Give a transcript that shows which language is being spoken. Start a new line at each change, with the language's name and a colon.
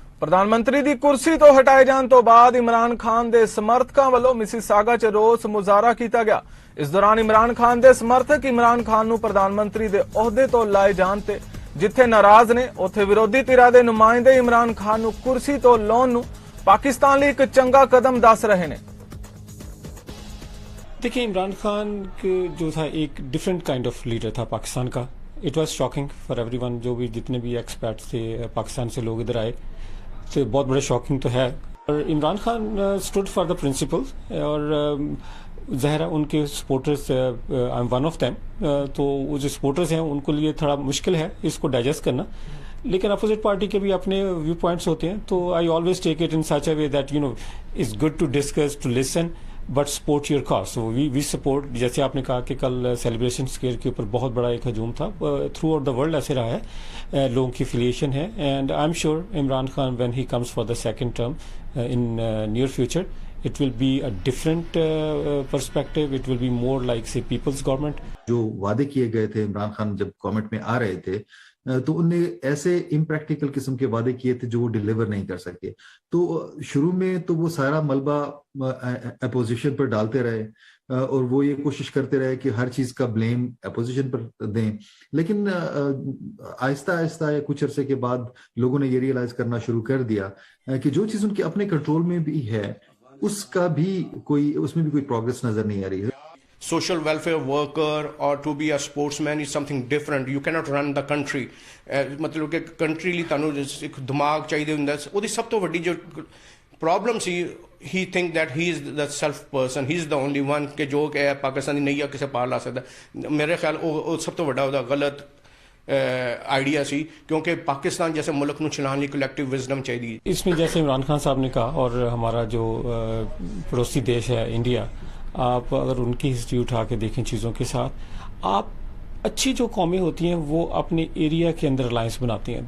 Punjabi: ਪ੍ਰਧਾਨ ਮੰਤਰੀ ਦੀ ਕੁਰਸੀ ਤੋਂ ਹਟਾਏ ਜਾਣ ਤੋਂ ਬਾਅਦ ਇਮਰਾਨ ਖਾਨ ਦੇ ਸਮਰਥਕਾਂ ਵੱਲੋਂ ਮਿਸੀਸਾਗਾ 'ਚ ਰੋਸ ਮੁਜ਼ਾਹਰਾ ਕੀਤਾ ਗਿਆ। ਇਸ ਦੌਰਾਨ ਇਮਰਾਨ ਖਾਨ ਦੇ ਸਮਰਥਕ ਇਮਰਾਨ ਖਾਨ ਨੂੰ ਪ੍ਰਧਾਨ ਮੰਤਰੀ ਦੇ ਅਹੁਦੇ ਤੋਂ ਲਾਏ ਜਾਣ ਤੇ ਜਿੱਥੇ ਨਾਰਾਜ਼ ਨੇ ਉੱਥੇ ਵਿਰੋਧੀ ਧਿਰਾਂ ਦੇ ਨੁਮਾਇੰਦੇ ਇਮਰਾਨ ਖਾਨ ਨੂੰ ਕੁਰਸੀ ਤੋਂ ਲਾਉਣ ਨੂੰ ਪਾਕਿस्तान ਲਈ ਇੱਕ ਚੰਗਾ ਕਦਮ ਦੱਸ ਰਹੇ ਨੇ।
Hindi: देखिए, इमरान खान जो था एक डिफरेंट काइंड ऑफ लीडर था पाकिस्तान का।
English: it was shocking for everyone,
Hindi: जो भी जितने भी एक्सपर्ट्स थे पाकिस्तान से लोग इधर आए तो बहुत बड़ा शॉकिंग तो है। और Imran Khan
English: stood for the principles
Hindi: और ज़ाहिर उनके supporters
English: I am one of them,
Hindi: तो वो जो सपोर्टर्स हैं उनको लिए थोड़ा मुश्किल है इसको डाइजेस्ट करना, लेकिन अपोजिट पार्टी के भी अपने व्यू पॉइंट्स होते हैं।
English: तो I always take it in such a way that it's good to discuss, to listen, but support your cause. So we support,
Hindi: जैसे आपने कहा कि कल सेलिब्रेशन स्क्वायर के ऊपर बहुत बड़ा एक हजूम था,
English: throughout the world
Hindi: ऐसे रहा है, लोगों की एफिलिएशन है।
English: And I am sure Imran Khan when he comes for the second term in near future It will be a different perspective. It will be more like, say, people's government.
Hindi: जो वादे किए गए थे इमरान खान जब गवर्नमेंट में आ रहे थे, तो उनने ऐसे इम्प्रैक्टिकल किस्म के वादे किए थे जो वो डिलीवर नहीं कर सके। तो शुरू में तो वो सारा मलबा अपोजिशन पर डालते रहे और वो ये कोशिश करते रहे कि हर चीज का ब्लेम अपोजिशन पर दें, लेकिन आहिस्ता आहिस्ता या कुछ अरसे के बाद लोगों ने ये रियलाइज करना शुरू कर दिया कि जो चीज उनके अपने कंट्रोल में भी है उसमें भी कोई प्रोग्रेस नजर नहीं आ रही है।
English: Social welfare worker or to be a sportsman is something different. You cannot run the country.
Hindi: मतलब कि
Punjabi: country ਲਈ ਤੁਹਾਨੂੰ ਇੱਕ ਦਿਮਾਗ ਚਾਹੀਦਾ ਹੁੰਦਾ। ਉਹਦੀ ਸਭ ਤੋਂ ਵੱਡੀ ਜੋ problem ਸੀ,
English: he think that he is the self person, he is the only one
Punjabi: ਕਿ ਜੋ ਕਿ ਪਾਕਿਸਤਾਨ ਦੀ ਨਈਆ ਕਿਸੇ ਪਾਰ ਲਾ ਸਕਦਾ। ਮੇਰੇ ਖਿਆਲ ਉਹ ਸਭ ਤੋਂ ਵੱਡਾ ਉਹਦਾ ਗਲਤ
Hindi: आइडिया सी, क्योंकि पाकिस्तान जैसे मुल्क को चलाने की कलेक्टिव विजडम चाहिए। इसमें जैसे इमरान खान साहब ने कहा, और हमारा जो पड़ोसी देश है इंडिया, आप अगर उनकी हिस्ट्री उठा के देखें चीज़ों के साथ, आप अच्छी जो कौमें होती हैं वो अपने एरिया के अंदर अलायंस बनाती हैं।